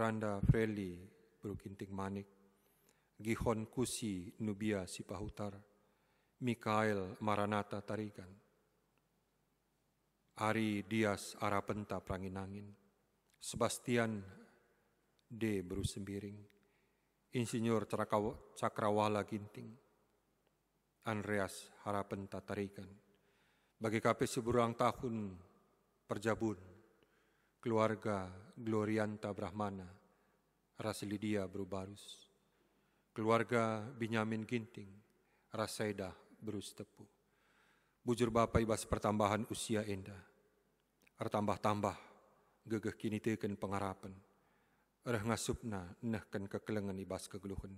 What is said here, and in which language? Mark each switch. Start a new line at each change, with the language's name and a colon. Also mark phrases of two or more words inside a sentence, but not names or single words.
Batak Karo: Anda Freli Bru Ginting Manik, Gihon Kusi Nubia Sipahutar, Mikael Maranata Tarigan, Ari Dias Arapenta Pranginangin, Sebastian D. Bru Sembiring, Insinyur Cakrawala Ginting, Andreas Harapenta Tarigan, bagi KP seberang tahun perjabun, keluarga Glorianta Brahmana, Raslidia Bru Barus, keluarga Binyamin Ginting, Rasaida Bru Tepu, bujur Bapa ibas
Indonesian: pertambahan usia
Batak Karo: endah, artambah-tambah gegeh kini teken pengharapan, ereh ngasupna nahkan kekelengan ibas kegeluhunna.